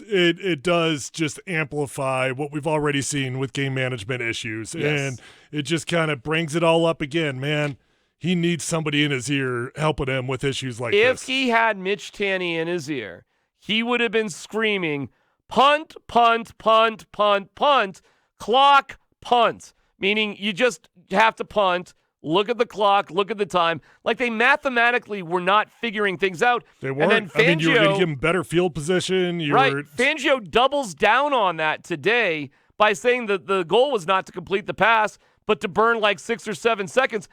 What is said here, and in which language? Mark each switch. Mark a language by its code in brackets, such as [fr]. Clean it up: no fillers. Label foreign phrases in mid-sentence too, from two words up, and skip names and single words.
[en] It does just amplify what we've already seen with game management issues. Yes. And it just kind of brings it all up again, man. He needs somebody in his ear helping him with issues like this. If he had Mitch Tanny in his ear, he would have been screaming, punt, punt, punt, punt, punt, clock, punt. Meaning you just have to punt. Look at the clock. Look at the time. Like they mathematically were not figuring things out. They weren't. And then Fangio, you were going to give him better field position. Fangio doubles down on that today by saying that the goal was not to complete the pass, but to burn like 6 or 7 seconds.